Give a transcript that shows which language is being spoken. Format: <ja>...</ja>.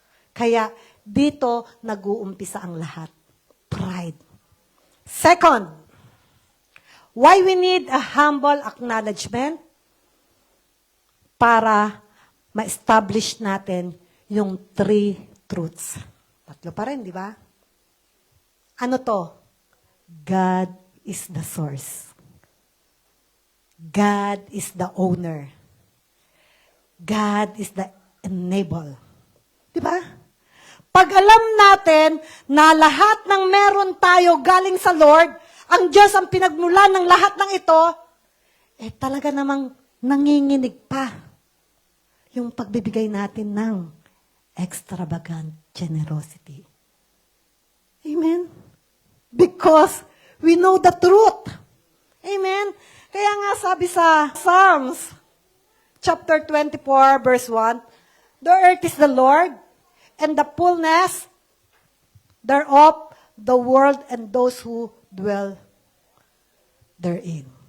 <tl>Kaya dito nag-uumpisa ang lahat.</tl> <en>Pride. Second, why we need a humble acknowledgement?</en> <tl>Para ma-establish natin yung 3 truths. 3 pa rin, di ba? Ano to?</tl> <en>God is the source. God is the owner. God is the enable. Di ba?</en> <tl>Pag alam natin na lahat ng meron tayo galing sa Lord, ang Diyos ang pinagmulan ng lahat ng ito, talaga namang nanginginig pa yung pagbibigay natin ng extravagant generosity.</tl> <en>Amen? Because we know the truth. Amen?</en> <tl>Kaya nga sabi sa</tl> <en>Psalms, chapter 24, verse 1, the earth is the Lord, and the fullness thereof, the world and those who dwell therein.</en>